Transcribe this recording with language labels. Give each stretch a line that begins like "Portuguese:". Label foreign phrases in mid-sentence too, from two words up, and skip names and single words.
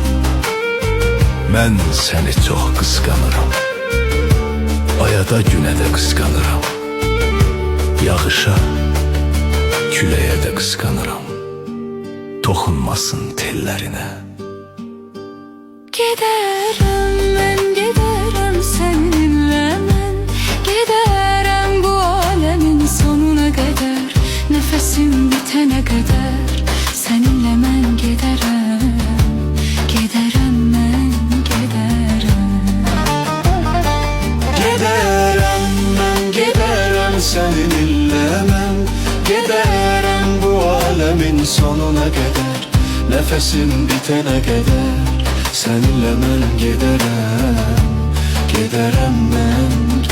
Azerbaijani: Mən səni çox qısqanıram, aya da günə də qısqanıram, yağışa, küləyə də qısqanıram, toxunmasın tellərinə. Gedərəm, mən gedərəm səninlə mən. Gedərəm
Turkish: bu alemin sonuna kadar. Nefesim bitene kadar seninle mən gedərəm.
Azerbaijani: Gedərəm, mən gedərəm. Gedərəm, mən gedərəm
Turkish: seninle
Azerbaijani: mən.
Turkish: Gedərəm bu alemin sonuna kadar. Nefesim bitene kadar seninle mən gedərəm.
Azerbaijani: Gedərəm, mən